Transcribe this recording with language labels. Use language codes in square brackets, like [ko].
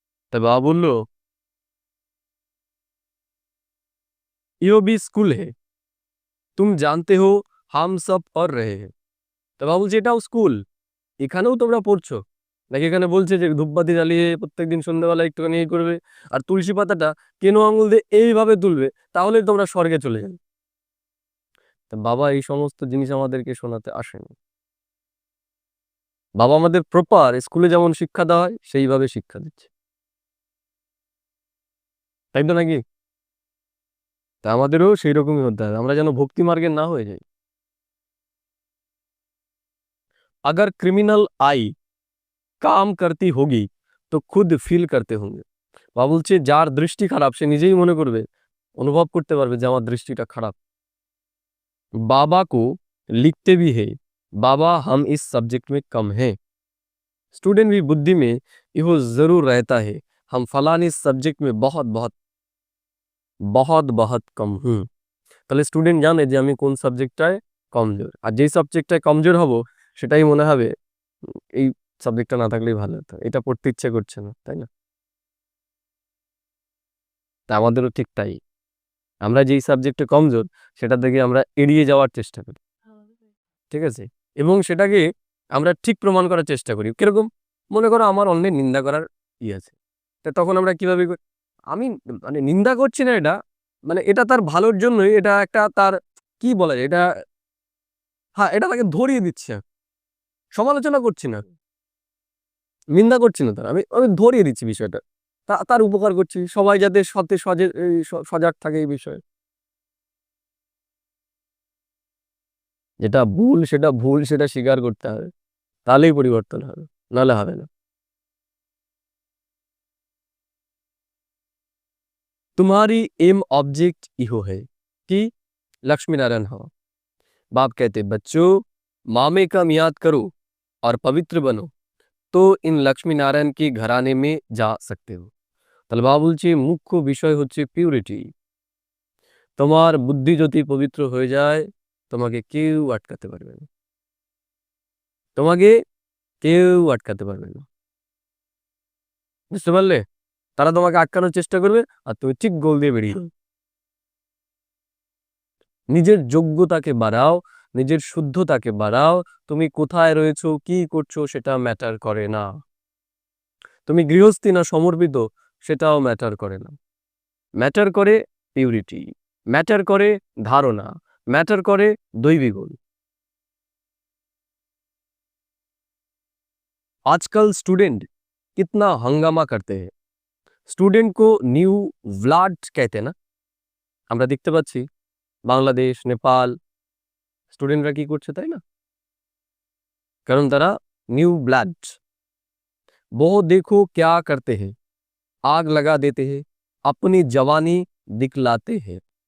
[bn] তাই বাবা বলল [hi] ইও भी स्कूल है, तुम जानते हो हम सब पढ़ रहे हैं। [bn] তা বাবা বলছে এটাও স্কুল, এখানেও তোমরা পড়ছো নাকি? এখানে বলছে যে ধূপবাতি জ্বালিয়ে প্রত্যেকদিন সন্ধ্যাবেলা একটুখানি এই করবে আর তুলসী পাতাটা কেনো আঙুল দিয়ে এইভাবে তুলবে, তাহলে তোমরা স্বর্গে চলে যাবে। তা বাবা এই সমস্ত জিনিস আমাদেরকে শোনাতে আসেনি। বাবা আমাদের প্রপার স্কুলে যেমন শিক্ষা দেওয়া হয় সেইভাবে শিক্ষা দিচ্ছে, তাই তো নাকি? তা আমাদেরও সেই রকমই হতে হবে, আমরা যেন ভক্তি মার্গের না হয়ে যাই। [hi] अगर क्रिमिनल आई काम करती होगी তো খুদ ফিল করতে होंगे। [bn] বা বলছে যার দৃষ্টি খারাপ সে নিজেই মনে করবে, অনুভব করতে পারবে যে আমার দৃষ্টিটা খারাপ। [hi] बाबा को लिखते भी है बाबा हम इस सब्जेक्ट में कम हैं। स्टूडेंट भी बुद्धि में इहो जरूर रहता है हम फलानी सब्जेक्ट में बहुत बहुत बहुत बहुत कम हूँ। [bn] তাহলে স্টুডেন্ট জানে যে আমি কোন সাবজেক্টটায় কমজোর, আর যেই সাবজেক্টটায় কমজোর হব সেটাই মনে হবে এই সাবজেক্টটা না থাকলেই ভালো হতো, এটা পড়তে ইচ্ছে করছে না, তাই না? তা আমাদেরও ঠিক তাই, আমরা যেই সাবজেক্টে কমজোর সেটা থেকে আমরা এড়িয়ে যাওয়ার চেষ্টা করি, ঠিক আছে? এবং সেটাকে আমরা ঠিক প্রমাণ করার চেষ্টা করি। কিরকম? মনে করো আমার অন্যের নিন্দা করার আছে, তা তখন আমরা কিভাবে করি? আমি মানে নিন্দা করছি না, এটা মানে এটা তার ভালোর জন্যই, এটা একটা তার কি বলা যায়, এটা হ্যাঁ এটা তাকে ধরিয়ে দিচ্ছে, সমালোচনা করছি না, নিন্দা করছি না তার, আমি আমি ধরিয়ে দিচ্ছি বিষয়টা, তার উপকার করছি, সবাই যাতে সজাগ থাকে এই বিষয়ে। যেটা ভুল সেটা ভুল, সেটা স্বীকার করতে হবে, তাহলেই পরিবর্তন হবে, নাহলে হবে না। [hi] तुम्हारी एम ऑब्जेक्ट इहो है कि लक्ष्मी नारायण हो। बाप कहते बच्चों मामे का याद करो और पवित्र बनो तो इन लक्ष्मी नारायण के घराने में जा सकते हो। [bn] তাহলে বাবা বলছে মুখ্য বিষয় হচ্ছে পিউরিটি। তোমার বুদ্ধি যদি পবিত্র হয়ে যায় তোমাকে কেউ আটকাতে পারবে না, তোমাকে কেউ আটকাতে পারবে না, বুঝতে পারলে? তারা তোমাকে আটকানোর চেষ্টা করবে আর তুমি ঠিক গোল দিয়ে বেরিয়ে যাবে। নিজের যোগ্যতাকে বাড়াও, নিজের শুদ্ধতাকে বাড়াও, তুমি কোথায় রয়েছো কি করছো সেটা ম্যাটার করে না, তুমি গৃহস্থী না সমর্পিত সেটাও ম্যাটার করে না, ম্যাটার করে পিউরিটি, ম্যাটার করে ধারণা, ম্যাটাर করে দৈবিক গুণ। [hi] आजकल स्टूडेंट कितना हंगामा करते हैं। स्टूडेंट को নিউ ব্লাড कहते हैं [bn] না, আমরা দেখতে পাচ্ছি বাংলাদেশ নেপাল স্টুডেন্টরা কি করছে, তাই না? কারণ তারা নিউ ব্লাড। [hi] वो देखो क्या करते हैं आग लगा देते हैं अपनी जवानी दिखलाते हैं।